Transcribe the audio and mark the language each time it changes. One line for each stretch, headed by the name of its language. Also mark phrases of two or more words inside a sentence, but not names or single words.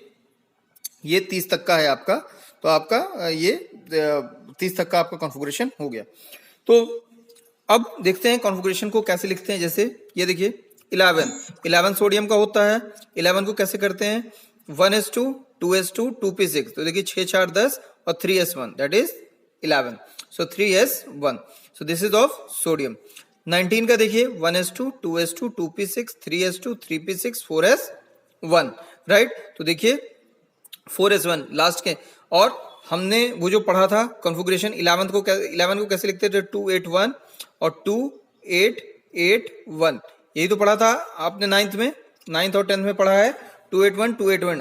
Hindi: ये 30 तक का है आपका, तो आपका ये 30 तक का आपका कॉन्फ़िगरेशन हो गया। तो अब देखते हैं कॉन्फ़िगरेशन को कैसे लिखते हैं। जैसे ये देखिए 11 सोडियम का होता है। 11 को कैसे करते हैं 1s2 2s2 2p6। तो देखिए 6 4 10 और 3s1
English: that is
Hindi: 11।
English: सो 3s1। so this is of sodium.
Hindi: 19 का देखिए 1s2 2s2 2p6 3s2 3p6 4s1, राइट। तो देखिए 4s1 लास्ट के। और हमने वो जो पढ़ा था कॉन्फ़िगरेशन 11 को कैसे लिखते थे 281 और 2881, यही तो पढ़ा था आपने 9th और 10th में पढ़ा है 281 281।